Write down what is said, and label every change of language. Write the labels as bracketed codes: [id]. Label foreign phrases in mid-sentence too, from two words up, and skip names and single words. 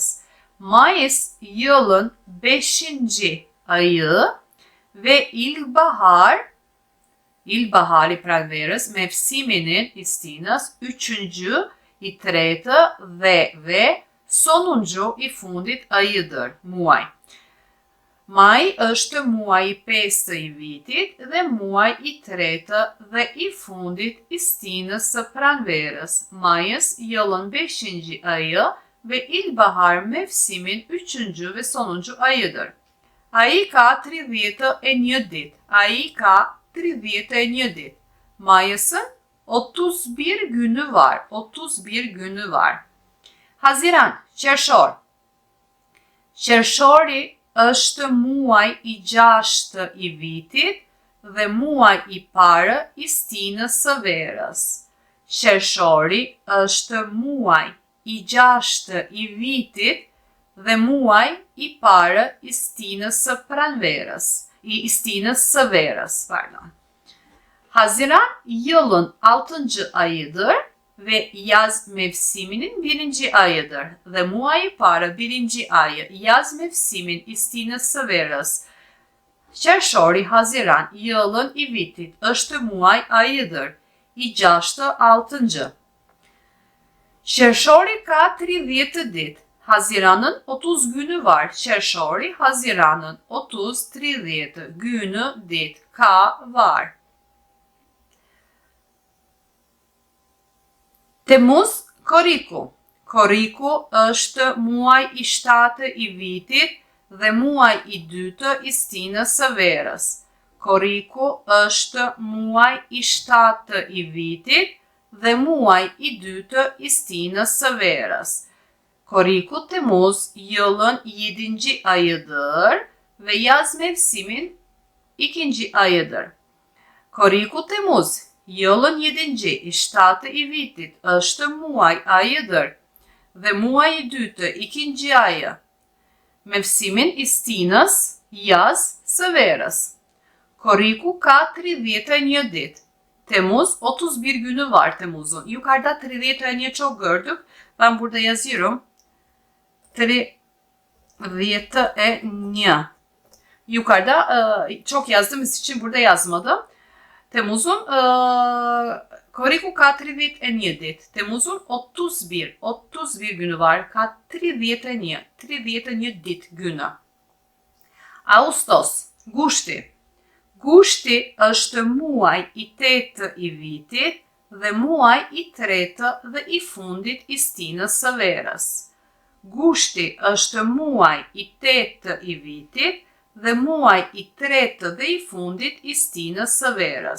[tr] Mayıs yılın 5. ayı ve ilkbahar [sq] i pranverës, [tr] mevsiminin [sq] i stinës [tr] 3. i 3 ve sonuncu [sq] i fundit [tr] ayıdır, muaj. [sq] Maj është muaj i 5 i vitit dhe muaj i 3 dhe i fundit i stinës së pranverës. [tr] Mayıs yılın 5. ayı ve ilkbahar mevsimin 3. ve sonuncu ayıdır. [sq] Ai ka 31 ditë. Ai ka 31 ditë. [tr] Mayıs'ın 31 günü var. 31 günü var. Haziran, [sq] qershor. Qershori është muaj i 6 i vitit dhe muaj i parë i stinës së verës. Qershori është muaj i 6 i vitit dhe muaj i parë i stinës së pranverës, i stinës së verës, [tr] pardon. Haziran yılın 6. ayıdır ve yaz mevsiminin 1. [sq] ayıdır dhe muaji i parë 1. [tr] ayı yaz mevsimin [sq] i stinës së verës. Qershori, [tr] Haziran, yılın [sq] i vitit është muaj ayıdır i 6. Qershori ka 30 ditë. [tr] Haziran'ın 30 günü var. Qershori, Haziran'ın 30-30 günü [sq] ditë ka [tr] var. Temmuz, [sq] Korriku. Korriku është muaj i 7 i vitit dhe muaj i 2 i stinës së verës. Korriku është muaj i 7 i vitit dhe muaj i 2 i stinës së verës. [tr] Korriku Temmuz yılın 7. ayıdır ve yaz mevsimin 2. ayıdır. Korriku Temmuz yılın 7. [sq] i 7 i vitit është muaj ayıdır dhe muaj i 2 2. [tr] ayı. [sq] Mevsimin i stinës yaz së verës. Korriku ka 31 ditë. [tr] Temmuz 31 günü var Temmuz'un. Yukarıda 31 çok gördük. Ben burada yazıyorum. 31. Yukarıda çok yazdığımız için burada yazmadım. [sq] Temmuz'un Korriku ka 31 ditë. [tr] Temmuz'un 31 günü var. [sq] Ka 31 ditë günü. [tr] Ağustos, [sq] Gushti. Gushti është muaj i 8 i vitit dhe muaj i 3 dhe i fundit i stinës së verës. Gushti është muaj i 8 i vitit dhe muaj i 3 dhe i fundit i stinës së verës.